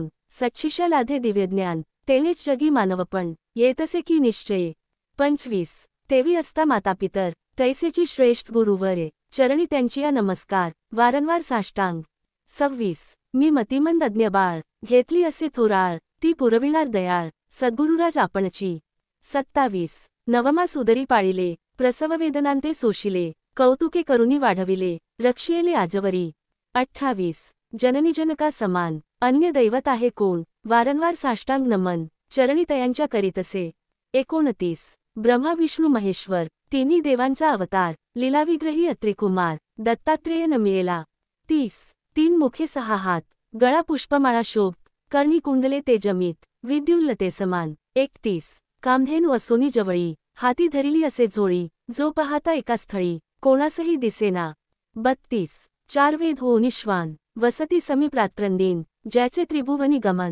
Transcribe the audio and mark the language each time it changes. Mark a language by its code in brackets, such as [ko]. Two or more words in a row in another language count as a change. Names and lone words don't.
[mr] सच्छिषा लाधे दिव्यज्ञान. तेनेच जगी मानवपण. येतसे की निश्चये. 25. तेवी असता मातापितर. तैसेची श्रेष्ठ गुरुवरे. चरणी त्यांची या नमस्कार. वारंवार साष्टांग. 26. मी मतिमंद अज्ञ बाळ. घेतली असे थोराळ. ती पुरविणार दयाळ. सद्गुरुराज आपणची. 27. नवमास उदरी पाळिले. प्रसववेदनांते सोशिले. कौतुके करुणी वाढविले. रक्षियेले आजवरी. 28. जननी जनका समान. अन्य दैवत आहे कोण. वारंवार साष्टांग नमन. चरणी तयांच्या करीतसे. 29. ब्रह्मा विष्णू महेश्वर. तिन्ही देवांचा अवतार. लीलाविग्रही अत्रिकुमार. दत्तात्रेय न मिळेला. 30. 3 मुखे 6 हात. गळा पुष्पमाळा शोभ. कर्णी कुंडले ते जमीत. विद्युल्लते समान. 31. कामधेनू असोनी जवळी. हाती धरिली असे झोळी. जो पाहता एका स्थळी. कोणासही दिसेना. 32. 4 वेद हो निश्वान. वसती समीप रात्रंदिन. ज्याचे त्रिभुवनी गमन.